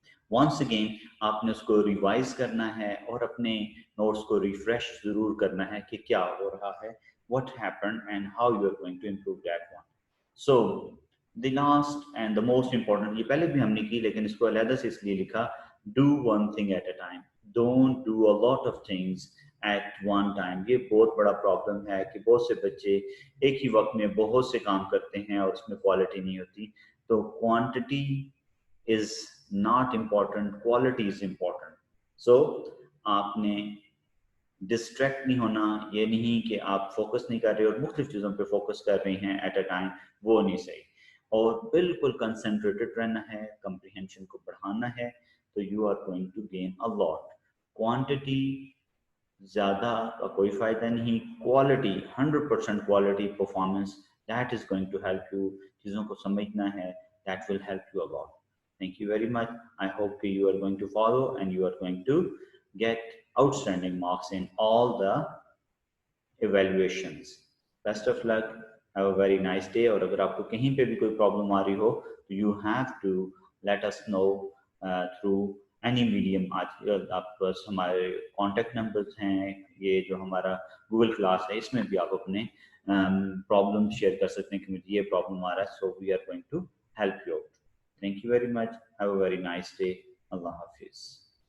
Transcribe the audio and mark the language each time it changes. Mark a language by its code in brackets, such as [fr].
[ur] Once again آپ نے اس کو ریوائز کرنا ہے اور اپنے نوٹس کو ریفریش ضرور کرنا ہے کہ کیا ہو رہا ہے, [en] what happened and how you are going to improve that one. So the last and the most important, [ur] یہ پہلے بھی ہم نے کی لیکن اس کو علیحدہ سے اس لیے لکھا, [en] do one thing at a time. Don't do a lot of things at one time. [ur] یہ بہت بڑا پرابلم ہے کہ بہت سے بچے ایک ہی وقت میں بہت سے کام کرتے ہیں اور اس میں کوالٹی نہیں ہوتی. [en] تو quantity is not important, quality is important. [ur] So آپ نے ڈسٹریکٹ نہیں ہونا, یہ نہیں کہ آپ فوکس نہیں کر رہے اور مختلف چیزوں پہ فوکس کر رہے ہیں [en] at a time, [ur] وہ نہیں صحیح. اور بالکل کنسنٹریٹڈ رہنا ہے, کمپریہنشن کو بڑھانا ہے, تو [en] You are going to gain a lot. [ur] Quantity زیادہ کا کوئی فائدہ نہیں, quality 100% quality performance, [en] That is going to help you. [ur] چیزوں کو سمجھنا ہے, [en] That will help you a lot. Thank you very much. I hope you are going to follow and you are going to get outstanding marks in all the evaluations. Best of luck. Have a very nice day. [ur] اور اگر آپ کو کہیں پہ بھی کوئی problem آ رہی ہو تو [en] you have to let us know through any medium. [ur] آج آپ پاس ہمارے کانٹیکٹ نمبرز ہیں, یہ جو ہمارا گوگل کلاس ہے اس میں بھی آپ اپنے پرابلم شیئر کر سکتے ہیں کہ مجھے یہ پرابلم آ رہا ہے, [en] so we are going to help you out. Thank you very much. Have a very nice day. [ur] Allah Hafiz.